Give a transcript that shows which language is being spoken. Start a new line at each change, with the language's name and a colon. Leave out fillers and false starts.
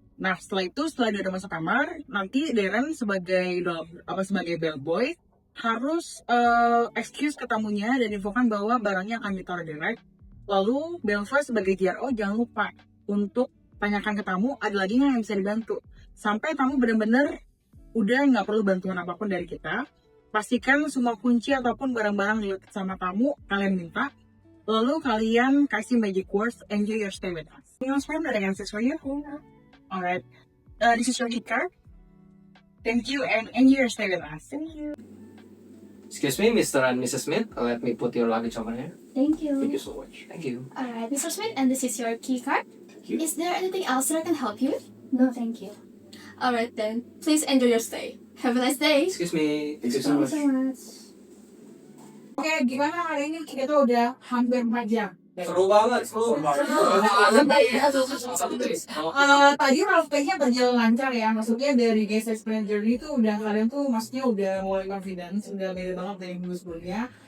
Indonesian: Nah, setelah dia udah masuk kamar, nanti Darren sebagai bellboy harus excuse ke tamunya dan infokan bahwa barangnya akan ditaruh direct. Lalu Belva sebagai GRO jangan lupa untuk tanyakan ke tamu ada lagi nggak yang bisa dibantu. Sampai tamu benar-benar udah nggak perlu bantuan apapun dari kita. Pastikan semua kunci ataupun barang-barang related sama tamu kalian minta. Lalu kalian kasih magic words, enjoy your stay with us.
English: Anyone from the answers for you? Alright, this is your key card. Thank you and enjoy your stay with us. Thank you. Excuse me, Mr. and Mrs. Smith. Let me put your luggage over here. Thank you. Thank you so much. Thank you. Alright, Mr. Smith, and this is your key card. you. Is there anything else that I can help you with? No, thank you. Alright then, please enjoy your stay. Have a nice day. Excuse me. Thank you so Thank you much. so much.
Indonesian: Oke, gimana hari ini kita tuh udah hampir 4 jam. Seru banget, seru. Tadi role-playnya berjalan lancar ya, maksudnya dari guest experience journey itu udah kalian tuh maksudnya udah mulai confidence, udah beda banget dari minggu sebelumnya.